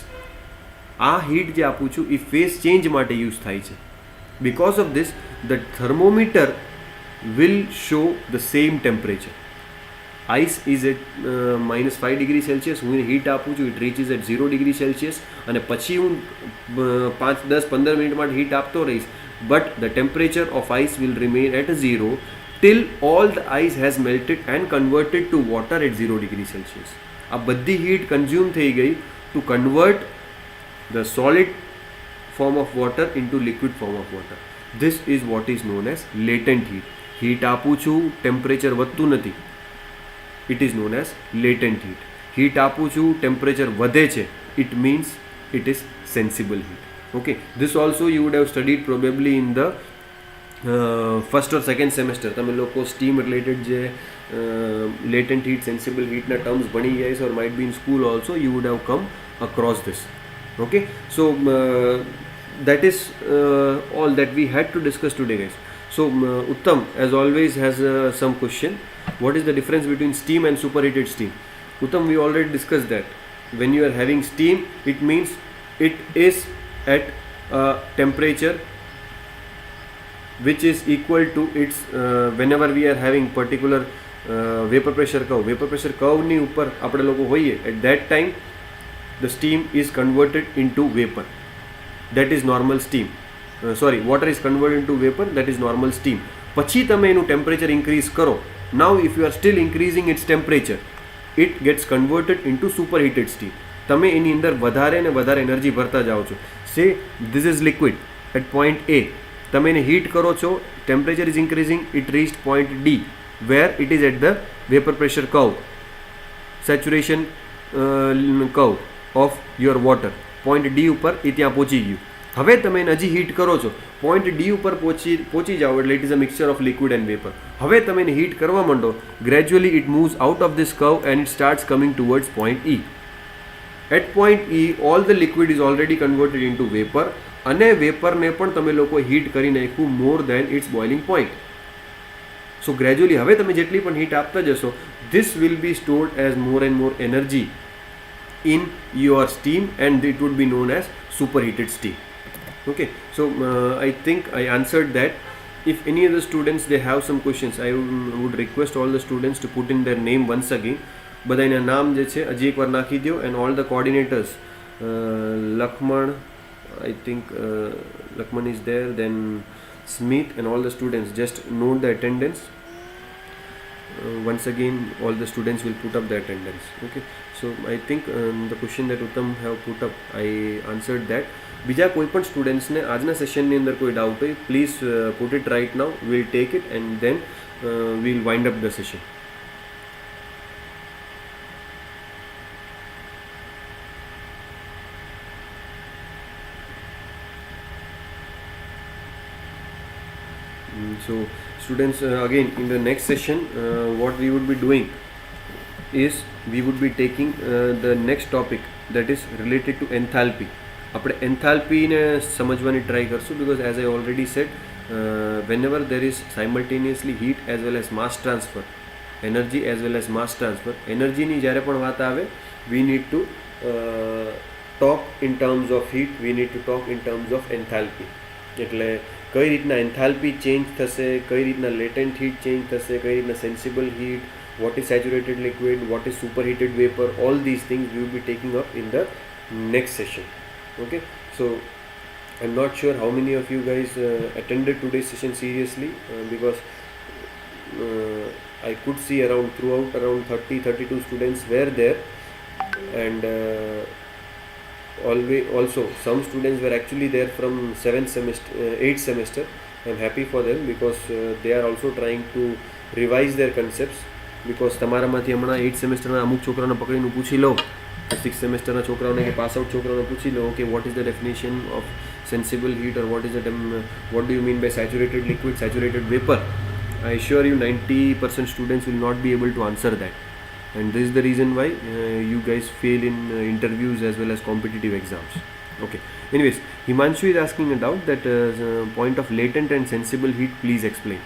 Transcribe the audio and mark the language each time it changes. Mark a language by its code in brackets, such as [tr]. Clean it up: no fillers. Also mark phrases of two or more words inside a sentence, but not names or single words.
[gu] આ હીટ જે આપું છું એ [en] phase change [gu] માટે યુઝ થાય છે. [en] Because of this, the thermometer will show the same temperature. Ice is at -5 degree Celsius, [gu] હું હીટ આપું છું, [en] it reaches at 0 degree Celsius, [gu] અને પછી હું 5, 10, 15 મિનિટ માટે હીટ આપતો રહીશ, [en] but the temperature of ice will remain at 0 till all the ice has melted and converted to water at 0 degree Celsius. [gu] આ બધી હીટ કન્ઝ્યુમ થઈ ગઈ [en] to convert the solid form of water into liquid form of water. This is what is known as latent heat. [gu] હીટ આપું છું, ટેમ્પરેચર વધતું નથી, [en] it is known as latent heat. [gu] હીટ આપું છું, ટેમ્પરેચર વધે છે, [en] it means it is sensible heat. Okay, this also you would have studied probably in the first or second semester. [gu] તમે લોકો [en] steam related [gu] જે [en] latent heat, sensible heat [gu] ના terms ભણી ગયા છે, [en] or might be in school also you would have come across this. Okay, so that is all that we had to discuss today, guys. So Uttam as always has some question. What is the difference between steam and superheated steam? Uttam, we already discussed that. When you are having steam, it means it is at a temperature which is equal to its whenever we are having particular vapor pressure curve [gu] ની ઉપર આપણે લોકો હોઈએ, [en] at that time the steam is converted into vapor, that is normal steam. Water is converted into vapor, that is normal steam. [gu] પછી તમે એનું [en] temperature increase [gu] કરો. [en] Now if you are still increasing its temperature, it gets converted into superheated steam. [gu] તમે એની અંદર વધારે ને વધારે એનર્જી ભરતા જાઓ છો. [en] Say this is liquid at point A, [gu] તમે એને હીટ કરો છો, [en] temperature is increasing, it reached point D where it is at the vapor pressure curve, saturation curve of your water. [gu] point D ઉપર એ ત્યાં પહોંચી ગયું. હવે તમે એને હજી હીટ કરો છો, point D ઉપર પહોંચી જાઓ એટલે [en] it is a mixture of liquid and vapor. [gu] હવે તમે એને હીટ કરવા માંડો, [en] gradually it moves out of this curve and it starts coming towards point E. At point E, all the liquid is already converted into vapor. [gu] અને વેપરને પણ તમે લોકો હીટ કરી નાખ્યું [en] more than its boiling point. so gradually [gu] હવે તમે જેટલી પણ હીટ આપતા જશો, [en] this will be stored as more and more energy in your steam and it would be known as superheated steam. Okay, so I think I answered that. If any of the students they have some questions, I would request all the students to put in their name once again. [gu] બધાના નામ જે છે હજી એકવાર નાખી દો, [en] and all the coordinators, Lakman, I think Lakman is there, then Smith, and all the students just note the attendance. Once again all the students will put up the attendance. Okay, so I think the question that Uttam have put up, I answered that. [gu] બીજા કોઈ પણ સ્ટુડન્ટ્સને આજના સેશનની અંદર કોઈ ડાઉટ હોય, [en] please put it right now, we'll take it and then we'll wind up the session. So students, again in the next session what we would be doing is we would be taking the next topic that is related to enthalpy. [gu] આપણે એન્થાલ્પીને સમજવાની ટ્રાય કરશું, [en] because as I already said, whenever there is simultaneously heat as well as mass transfer, energy as well as mass transfer, [gu] એનર્જીની જ્યારે પણ વાત આવે, [en] we need to talk in terms of heat, we need to talk in terms of enthalpy. [gu] એટલે કઈ રીતના એન્થાલ્પી ચેન્જ થશે, કઈ રીતના [en] latent heat [gu] ચેન્જ થશે, કઈ રીતના [en] sensible heat, what is saturated liquid, what is superheated vapor, all these things we will be taking up in the next session. Okay, so I'm not sure how many of you guys attended today's session seriously, because I could see around 30-32 students were there, and also some students were actually there from 8th semester. I'm happy for them, because they are also trying to revise their concepts, because [gu] તમારામાંથી હમણાં 8th સેમેસ્ટરના અમુક છોકરાઓને પકડીને પૂછી લો, 6th સેમેસ્ટરના છોકરાઓને કે [en] pass out [gu] છોકરાઓને પૂછી લો કે [en] what is the definition of sensible heat, or what do you mean by saturated liquid, saturated vapor. I assure you 90% students will not be able to answer that, and this is the reason why you guys fail in interviews as well as competitive exams. Okay, anyways, Himanshu is asking a doubt that point of latent and sensible heat, please explain.